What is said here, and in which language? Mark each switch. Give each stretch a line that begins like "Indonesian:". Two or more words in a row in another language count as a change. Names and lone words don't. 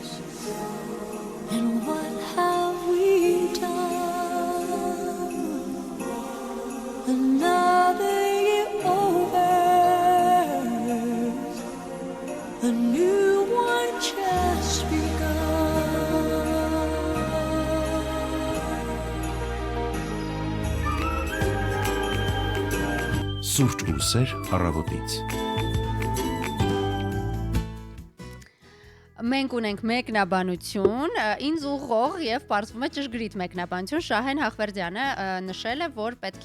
English: And what have we done? Another year over. A new one just begun.
Armenian: Սուրճ ու սեր առավոտից։ Մենք ունենք մեկնաբանություն, ինձ ուղղող եւ բարձվում է ճշգրիտ մեկնաբանություն Շահեն Հախվերդյանը նշել է, որ պետք